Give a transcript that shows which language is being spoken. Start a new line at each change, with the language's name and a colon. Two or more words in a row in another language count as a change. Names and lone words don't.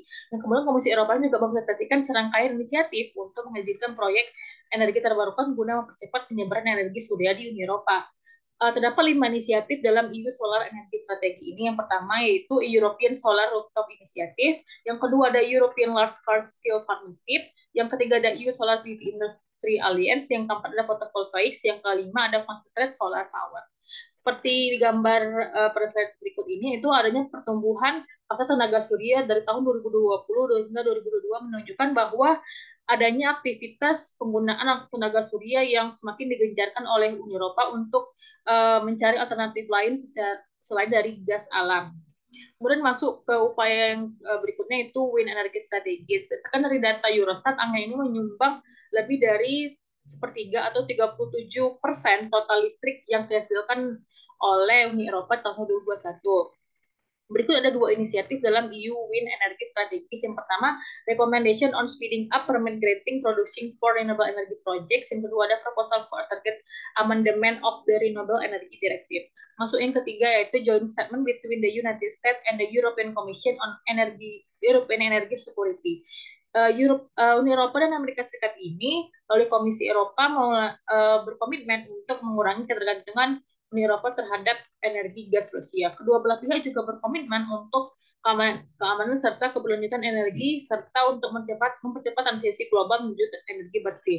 Indonesian: Dan kemudian Komisi Eropa juga mempresentasikan serangkaian inisiatif untuk mengajukan proyek energi terbarukan guna mempercepat penyebaran energi surya di Uni Eropa. Terdapat 5 inisiatif dalam EU Solar Energy Strategy ini. Yang pertama yaitu European Solar Rooftop Initiative, yang kedua ada European Large Scale Partnership, yang ketiga ada EU Solar PV Industry Alliance, yang keempat ada photovoltaics, yang kelima ada
English: concentrated solar power.
Indonesian: Seperti gambar pada slide berikut ini, itu adanya pertumbuhan pasar tenaga surya dari tahun 2020 hingga 2022 menunjukkan bahwa adanya aktivitas penggunaan tenaga surya yang semakin digencarkan oleh Uni Eropa untuk mencari alternatif lain selain dari gas alam. Kemudian masuk ke upaya yang berikutnya itu
English: wind energy
Indonesian: strategis. Berdasarkan dari data Eurostat, angka ini menyumbang lebih dari sepertiga atau 37% total listrik yang dihasilkan oleh Uni Eropa tahun 2021. Berikut ada 2 inisiatif dalam EU Wind Energy Strategis. Yang pertama, Recommendation on Speeding Up Permit Granting Producing for Renewable Energy Projects. Yang kedua, ada Proposal for Target Amendment of the Renewable Energy Directive. Masuk yang ketiga yaitu Joint Statement between the United States and the European Commission on European Energy Security. Uni Eropa dan Amerika Serikat ini oleh Komisi Eropa berkomitmen untuk mengurangi ketergantungan Uni Eropa terhadap energi gas Rusia. Kedua belah pihak juga berkomitmen untuk keamanan serta keberlanjutan energi serta untuk mempercepat transisi global menuju energi bersih.